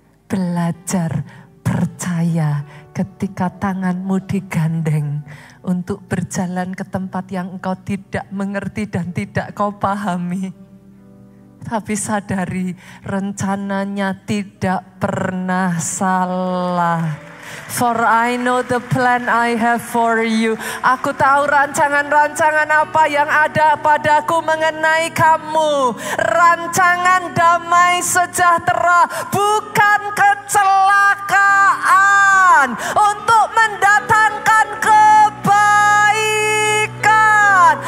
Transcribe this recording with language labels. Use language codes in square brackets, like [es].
[id] Belajar percaya ketika tanganmu digandeng untuk berjalan ke tempat yang engkau tidak mengerti dan tidak kau pahami. Tapi sadari rencananya tidak pernah salah. [en] For I know the plan I have for you. [id] Aku tahu rancangan-rancangan apa yang ada padaku mengenai kamu. Rancangan damai sejahtera, bukan kecelakaan. Untuk mendatangkan kebaikan.